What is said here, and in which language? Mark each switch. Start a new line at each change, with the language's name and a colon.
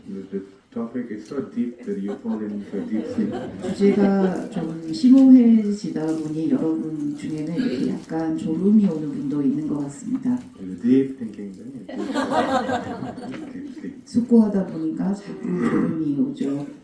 English: The topic is so deep that you fall into a deep sleep.
Korean: 주제가 좀 심오해지다 보니 여러분 중에는 이렇게 약간 졸음이 오는 분도 있는 것 같습니다.
English: Deep thinking, then deep sleep.
Korean: 숙고하다 보니까 자꾸 졸음이 오죠.